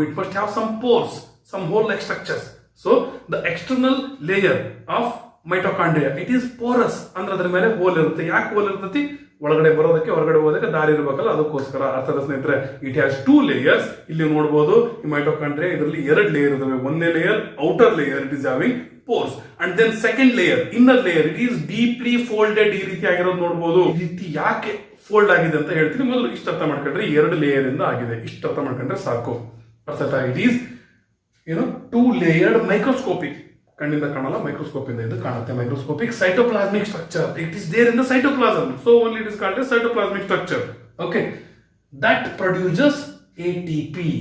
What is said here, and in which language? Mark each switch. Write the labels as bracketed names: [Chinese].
[English] It must have some pores, some hole like structures. So the external layer of mitochondria it is porous [Kannada] ಅಂದ್ರೆ ಅದ್ರ ಮೇಲೆ hole ಇರುತ್ತೆ. ಯಾಕೆ hole ಇರ್ತೈತಿ? ಒಳಗಡೆ ಬರೋದಕ್ಕೆ ಹೊರಗಡೆ ಹೋಗೋದಕ್ಕೆ ದಾರಿ ಇರಬೇಕಲ್ಲ, ಅದಕ್ಕೋಸ್ಕರ. ಅರ್ಥದ ಸ್ನೇಹಿತರೆ, [English] It has 2 layers. [Kannada] ಇಲ್ಲಿ ನೋಡಬಹುದು ಈ ಮೈಟೋಕಾಂಡ್ರಿಯಾ ಇದರಲ್ಲಿ 2 ಲೇಯರ್ ಇದಾವೆ. [English] ಒಂದೇ layer outer layer, it is having pores, and then second layer, inner layer, it is deeply folded. [Kannada] ಈ ರೀತಿ ಆಗಿರೋದು ನೋಡಬಹುದು. ಈ ರೀತಿ ಯಾಕೆ ಫೋಲ್ಡ್ ಆಗಿದೆ ಅಂತ ಹೇಳ್ತೀನಿ. ಮೊದಲು ಇಷ್ಟು ಅರ್ಥ ಮಾಡ್ಕೊಂಡ್ರೆ 2 ಲೇಯರ್ ಇಂದ ಆಗಿದೆ. ಇಷ್ಟು ಅರ್ಥ ಮಾಡ್ಕೊಂಡ್ರೆ ಸಾಕು. ಅರ್ಥ ಆಯ್ತಾ? [English] It is 2 layered microscopic. [Kannada] ಕಣ್ಣಿಂದ ಕಾಣಲ್ಲ, ಮೈಕ್ರೋಸ್ಕೋಪ್ ಇಂದ ಇದು ಕಾಣುತ್ತೆ. [English] Microscopic cytoplasmic structure, it is there in the cytoplasm. So only it is called as cytoplasmic structure. Okay, that produces ATP.